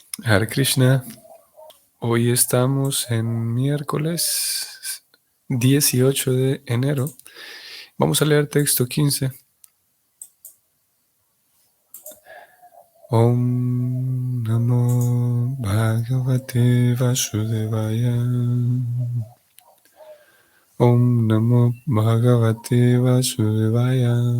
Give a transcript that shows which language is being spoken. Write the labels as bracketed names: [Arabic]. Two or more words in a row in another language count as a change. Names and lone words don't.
[Spanish] Hare Krishna, hoy estamos en miércoles 18 de enero. Vamos a leer texto 15. [Sanskrit] Om Namo Bhagavate Vasudevaya. Om Namo Bhagavate Vasudevaya.